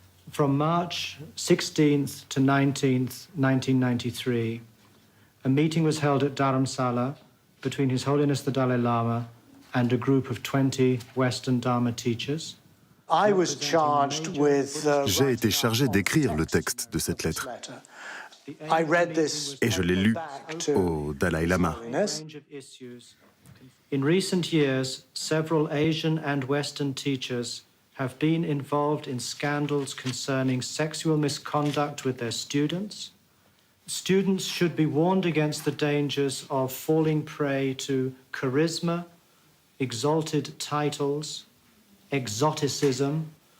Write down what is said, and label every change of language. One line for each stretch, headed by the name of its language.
English: From March 16th to 19th, 1993, a meeting was held at Dharamsala between His Holiness the Dalai Lama and a group of 20 Western Dharma teachers. I was charged with
French: J'ai été chargé d'écrire le texte de cette lettre
English: I read this
French: et je l'ai lu au Dalai Lama.
English: In recent years, several Asian and Western teachers have been involved in scandals concerning sexual misconduct with their students. Students should be warned against the dangers of falling prey to charisma, exalted titles, exoticism.